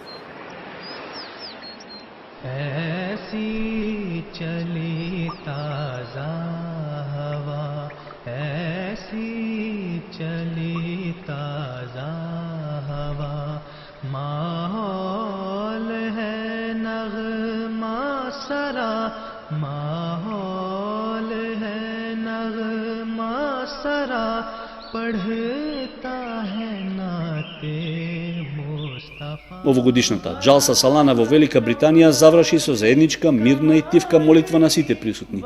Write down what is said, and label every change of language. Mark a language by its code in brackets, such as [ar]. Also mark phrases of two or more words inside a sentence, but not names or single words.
[ur] ایسی چلی تازہ ہوا، ایسی چلی تازہ ہوا، ماحول ہے نغمہ سرا، ماحول ہے نغمہ سرا، پڑھتا ہے نعت مصطفیٰ. [mk] Овогодишната Джалса Салана во Велика Британија заврши со заедничка, мирна и тивка молитва на сите присутни.